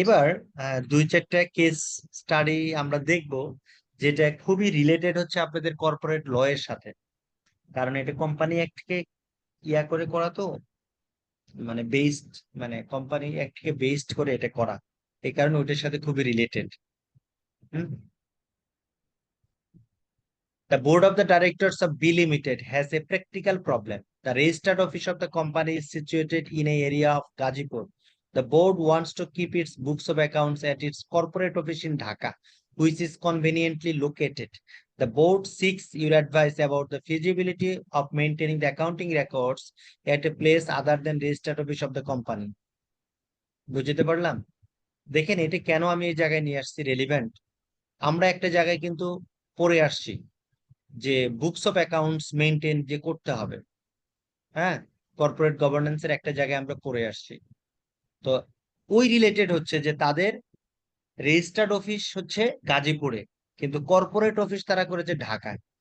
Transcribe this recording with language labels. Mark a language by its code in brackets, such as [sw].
[bn] এবার 2-4টা case study আমরা দেখব, যেটা খুবই রিলেটেড হচ্ছে আপনাদের কর্পোরেট ল এর সাথে, কারণ এটা কোম্পানি অ্যাক্টকে ইয়া করে করা তো, মানে বেসড, মানে কোম্পানি অ্যাক্টকে বেসড করে এটা করা, এই কারণে ওইটার সাথে খুবই related. [en] The board of the directors of B Limited has a practical problem. The registered office of the company is situated in an area of Gazipur. The board wants to keep its books of accounts at its corporate office in Dhaka, which is conveniently located. The board seeks your advice about the feasibility of maintaining the accounting records at a place other than registered office of the company. [bn] বুঝতে পারলাম? দেখেন এটা কেন আমি এই জায়গায় নিয়ে আসছি রেলিভেন্ট। আমরা একটা জায়গায় কিন্তু পড়ে আসছি যে বুকস অফ অ্যাকাউন্টস মেনটেন যে করতে হবে, হ্যাঁ, কর্পোরেট গভর্নেন্সের একটা জায়গায় আমরা পড়ে আসছি। তো ওই রিলেটেড হচ্ছে যে তাদের রেজিস্টার্ড অফিস হচ্ছে গাজীপুরে, কিন্তু কর্পোরেট অফিস তারা করেছে ঢাকায়।